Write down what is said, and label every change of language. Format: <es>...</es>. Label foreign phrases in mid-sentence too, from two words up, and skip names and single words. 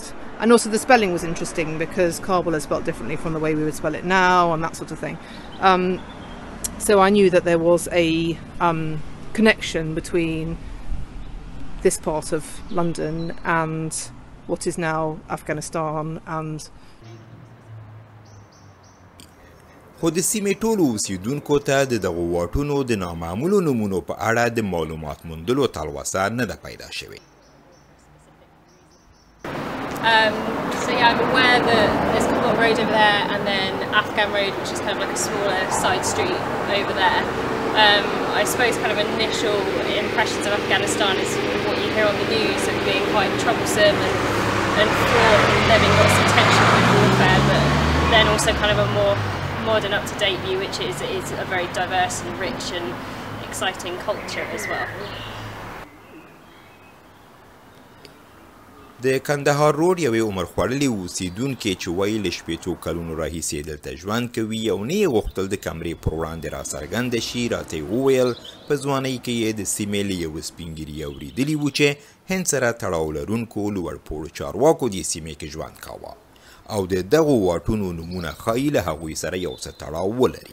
<en>And also the spelling was interesting because Kabul is spelled differently from the way we would spell it now and that sort of thing. So I knew that there was a connection between this part of London and what is now Afghanistan and</en> <ps>خو د سیمې ټولو اوسیدونکو ته د دغو واټونو د نامعمولو نومونو په اړه د معلومات موندلو تلوسه نه ده پیدا شوې.</ps> <en>So yeah, I'm aware that there's Kabul Road over there and then Afghan Road, which is kind of like a smaller side street over there. I suppose kind of initial impressions of Afghanistan is what you hear on the news of being quite troublesome and fraught and there being lots of tension and warfare, but then also kind of a more modern, up-to-date view, which is a very diverse and rich and exciting culture as well.</en> <ps>د کندهار روډ یوې عمر خوړلې اوسیدونکې چې وایي له شپېتو کلونو راهیسې دلته ژوند کوي او نه یې غوښتل د کمرې پر وړاندې راڅرګنده شي راته یې وویل په ځوانۍ کې یې د سیمې له یوه سپین ږیري اورېدلي وو چې هند سره تړاو لرونکو لوړپوړو چارواکو دې سیمې کې ژوند کاوه او د دغو واټونو نومونه ښایي له هغوی سره یو څه تړاو ولري.</ps>